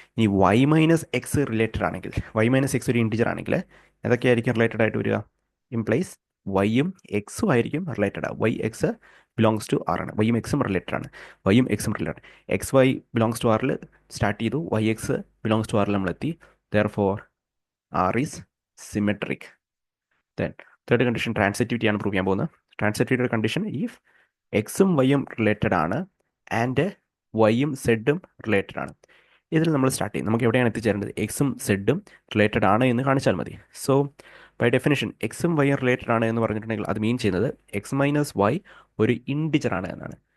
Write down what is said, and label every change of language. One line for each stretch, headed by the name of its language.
Malayalam: ഇനി Y minus X related ആണെങ്കിൽ, Y minus X ഒരു ഇൻഡിജർ ആണെങ്കിൽ ഏതൊക്കെയായിരിക്കും റിലേറ്റഡ് ആയിട്ട് വരിക? ഇംപ്ലൈസ് വൈയും എക്സും ആയിരിക്കും related. Y X belongs to R ആണ്. വൈയും എക്സും റിലേറ്റഡ് ആണ്. വൈയും എക്സും related. X Y belongs to ആറിൽ സ്റ്റാർട്ട് ചെയ്തു, വൈ എക്സ് ബിലോങ്സ് ടു ആറിൽ നമ്മളെത്തി.
English: Therefore, R is symmetric. Then third condition transitivity
Malayalam: ആണ് പ്രൂവ് ചെയ്യാൻ പോകുന്നത്. ട്രാൻസിറ്റിവിറ്റിയുടെ കണ്ടീഷൻ ഇഫ് എക്സും വൈയും റിലേറ്റഡ് ആണ് ആൻഡ് വൈയും സെഡും റിലേറ്റഡ് ആണ്. ഇതിൽ നമ്മൾ സ്റ്റാർട്ട് ചെയ്യും. നമുക്ക് എവിടെയാണ് എത്തിച്ചേരേണ്ടത്? എക്സും സെഡും റിലേറ്റഡ് ആണ് എന്ന് കാണിച്ചാൽ മതി. സോ ബൈ ഡെഫിനിഷൻ എക്സും വൈയും റിലേറ്റഡ് ആണ് എന്ന് പറഞ്ഞിട്ടുണ്ടെങ്കിൽ അത് മീൻ ചെയ്യുന്നത് എക്സ് മൈനസ് വൈ ഒരു ഇൻഡിജർ ആണ് എന്നാണ്.